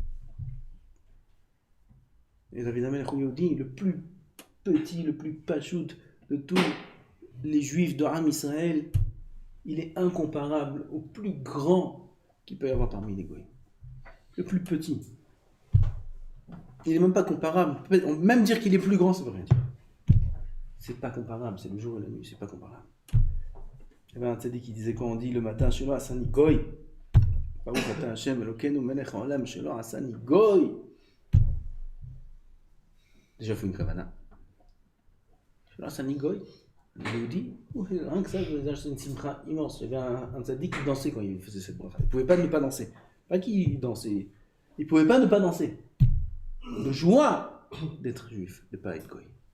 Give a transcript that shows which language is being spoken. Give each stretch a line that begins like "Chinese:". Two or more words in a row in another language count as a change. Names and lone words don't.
French: Et David Amelech dit, le plus petit, le plus pachout de tous les juifs de
Hebrew: עם ישראל,
French: il est incomparable au plus grand qu'il peut y avoir parmi les goïs. Le plus petit. Il n'est même pas comparable. Même dire qu'il est plus grand, ça veut rien dire. C'est pas comparable, c'est le jour et la nuit, c'est pas comparable. Il y avait un tzaddik qui disait quand on dit le matin,
Hebrew: שלא עשני גוי, ברוך אתה השם אלוקינו מלך העולם שלא עשני גוי.
French: Déjà, il faut une kavana.
Hebrew: שלא עשני גוי,
French: il nous dit, rien que ça, c'est une simcha immense. Il y avait un tzaddik qui dansait quand il faisait cette bracha. Il ne pouvait pas ne pas danser. Pas qu'il dansait, il ne pouvait pas ne pas danser. De joie d'être juif, de ne pas être goy.